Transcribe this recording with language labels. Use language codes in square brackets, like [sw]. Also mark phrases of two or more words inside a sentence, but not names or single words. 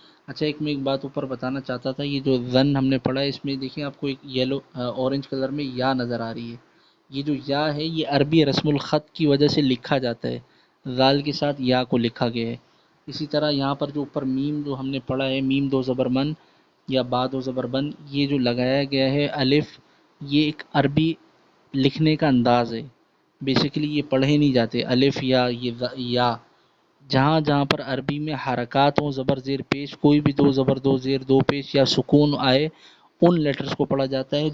[ur] اچھا میں ایک بات اوپر بتانا چاہتا تھا. یہ جو زن ہم نے پڑھا ہے اس میں دیکھیں آپ کو ایک [en] yellow orange color [ur] میں یا نظر آ رہی ہے. یہ جو یا ہے یہ عربی رسم الخط کی وجہ سے لکھا جاتا ہے، زال کے ساتھ یا کو لکھا گیا ہے. اسی طرح یہاں پر جو اوپر میم جو ہم نے پڑھا ہے، میم دو زبر من یا با دو زبر بن، یہ جو لگایا گیا ہے الف، یہ ایک عربی لکھنے کا انداز ہے. بیسیکلی یہ پڑھے نہیں جاتے الف یا یہ یا. جہاں جہاں پر عربی میں حرکات ہوں زبر زیر پیش، کوئی بھی 2 زبر 2 زیر 2 پیش یا سکون آئے، ان لیٹرز کو پڑھا جاتا ہے.